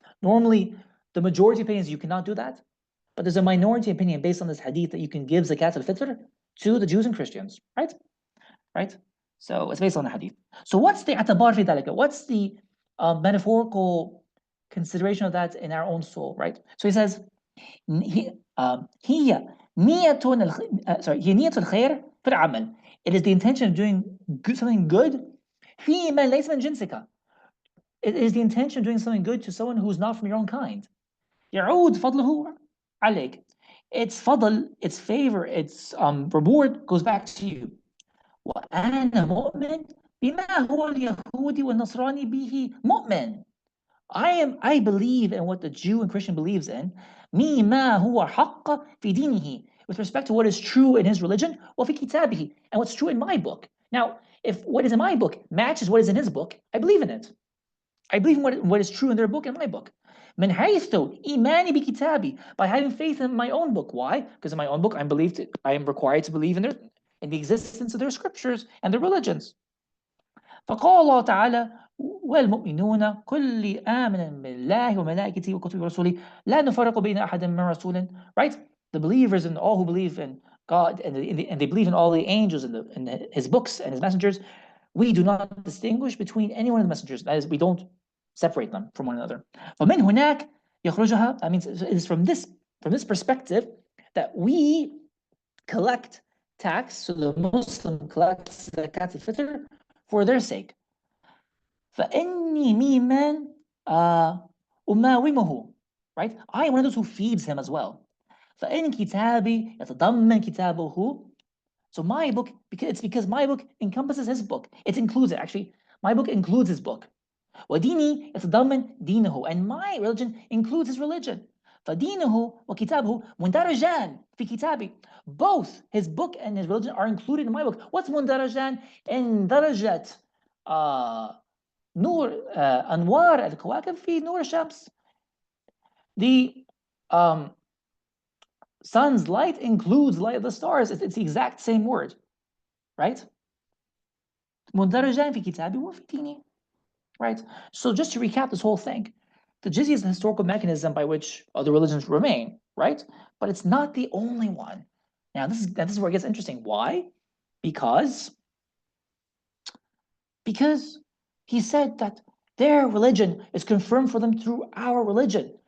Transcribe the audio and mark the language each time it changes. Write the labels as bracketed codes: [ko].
[en] Normally, the majority opinion is you cannot do that, but there's a minority opinion based on this hadith that you can give zakat al-fitr to the Jews and Christians, right? Right? So it's based on the hadith. So what's the [ar] atabar fi dalika? [en] What's the metaphorical consideration of that in our own soul, right? So he says, [ar] هي نية الخير في العمل. [en] It is the intention of doing something good [ar] في من ليس من جنسك. [en] It is the intention of doing something good to someone who's not from your own kind. [ar] يعود فضله عليك. [en] Its fadl, its favor, its reward goes back to you. [ar] وأنا مؤمن بما هو اليهودي والنصراني به مؤمن. [en] I believe in what the Jew and Christian believes in. [ar] مي ما هو حق في دينه, [en] with respect to what is true in his religion, [ar] وفي كتابه, [en] and what's true in my book. Now, if what is in my book matches what is in his book, I believe in it. I believe in what is true in their book and my book. [ar] من حيث إيماني بكتابي, [en] by having faith in my own book. Why? Because in my own book I am required to believe in the existence of their scriptures and their religions. [ar] فقال الله تعالى والمؤمنون كل آمن بالله وملائكته وكتبه ورسله لا نفرق بين أحد من رسول, right? [en] The believers and all who believe in God and they believe in all the angels and his books and his messengers, we do not distinguish between any one of the messengers. That is, we don't separate them from one another. [ar] فمن هناك يخرجها, [en] that means it is from this perspective that we collect tax, so the Muslim collects zakat al-fitr for their sake. [ar] فإني ممن أماومه, right? [en] I am one of those who feeds him as well. [ar] فإن كتابي يتضمن كتابه, [en] so my book, it's because my book encompasses his book. It includes it, actually. My book includes his book. [ar] وديني يتضمن دينه, [en] and my religion includes his religion. [ar] فدينه وكتابه مندرجان في كتابي. [en] Both his book and his religion are included in my book. What's مندرجان? [ar] in درجة نور أنوار الكواكب في نور الشمس. [en] The sun's light includes light of the stars. It's the exact same word, right? [ar] مندرجان في كتابي وفي ديني, right? [en] So just to recap this whole thing, the jizya is the historical mechanism by which other religions remain, right? But it's not the only one. Now this is where it gets interesting. Why? Because he said that their religion is confirmed for them through our religion.